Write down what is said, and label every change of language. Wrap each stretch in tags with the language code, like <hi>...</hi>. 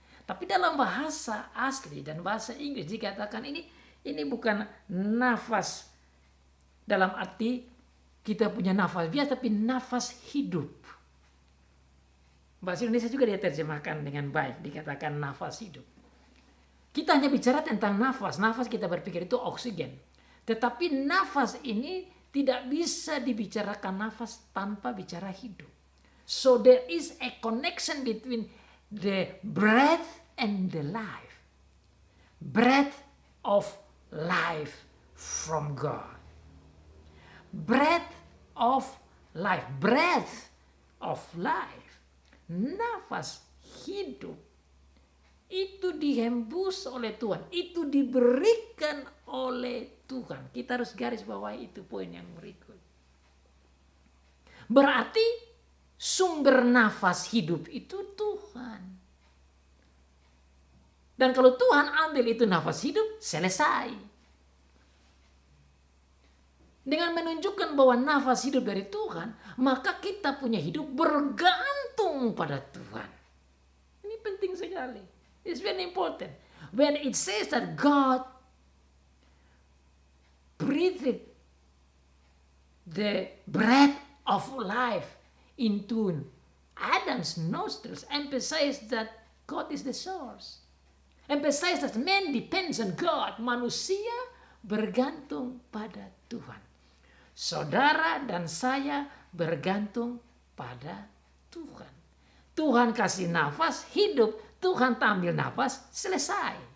<id>Tapi dalam bahasa asli dan bahasa Inggris dikatakan ini bukan nafas dalam arti kita punya nafas biasa, tapi nafas hidup. Bahasa Indonesia juga dia terjemahkan dengan baik, dikatakan nafas hidup. Kita hanya bicara tentang nafas. Nafas kita berpikir itu oksigen. Tetapi nafas ini tidak bisa dibicarakan nafas tanpa bicara hidup.</id> <en>So there is a connection between the breath and the life. Breath of life from God. Breath of life. Breath of life.</en> <id>Nafas hidup. Itu dihembus oleh Tuhan. Itu diberikan oleh Tuhan. Kita harus garis bawahi itu poin yang berikut. Berarti sumber nafas hidup itu Tuhan. Dan kalau Tuhan ambil itu nafas hidup, selesai. Dengan menunjukkan bahwa nafas hidup dari Tuhan, maka kita punya hidup bergantung pada Tuhan. Ini penting sekali.</id> <en>It's very important. When it says that God breathed the breath of life into Adam's nostrils, emphasize that God is the source. Emphasize that man depends on God.</en> <id>Manusia bergantung pada Tuhan. Saudara dan saya bergantung pada Tuhan. Tuhan kasih nafas, hidup. Tuhan ambil nafas, selesai.</id>